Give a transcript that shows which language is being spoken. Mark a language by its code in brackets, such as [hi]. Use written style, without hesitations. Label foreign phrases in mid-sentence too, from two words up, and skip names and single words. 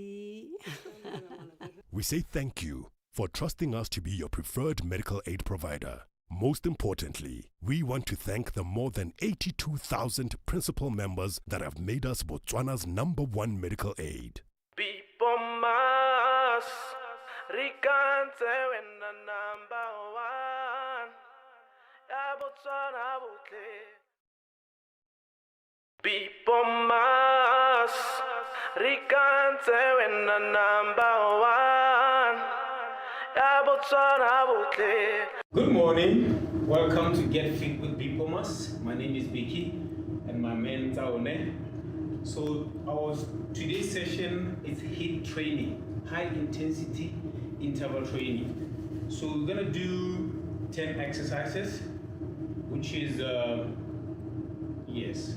[en] We say thank you for trusting us to be your preferred medical aid provider. Most importantly, we want to thank the more than 82,000 principal members that have made us Botswana's #1 medical aid. People must recant when the #1. [tn] Ya Botswana botle. [en] People must recant when the #1. [tn] Ya Botswana botle. [en] Good morning. Welcome to Get Fit with Bipomas. My name is Vicky and my man Taone. So today's session is HIIT training, high intensity interval training. So we're gonna do 10 exercises, which is yes.